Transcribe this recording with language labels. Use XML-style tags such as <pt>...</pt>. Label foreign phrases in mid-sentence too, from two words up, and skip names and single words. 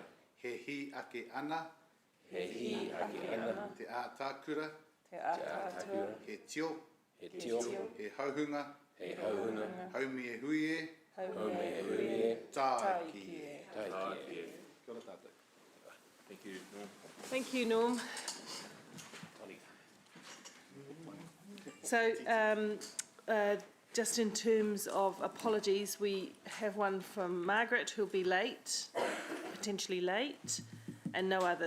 <mi>He hi ake ana. He hi ake ana. Te ātākura. Te ātākura. He tio. He tio. He hauhunga. He hauhunga. Haumi e hui e. Haumi e hui e. Tai ki e. Tai ki e. Kia ora tātou.</mi> <en>Thank you, Norm. Thank you, Norm. So, just in terms of apologies, we have one from Margaret who'll be late, potentially late, and no others.</en>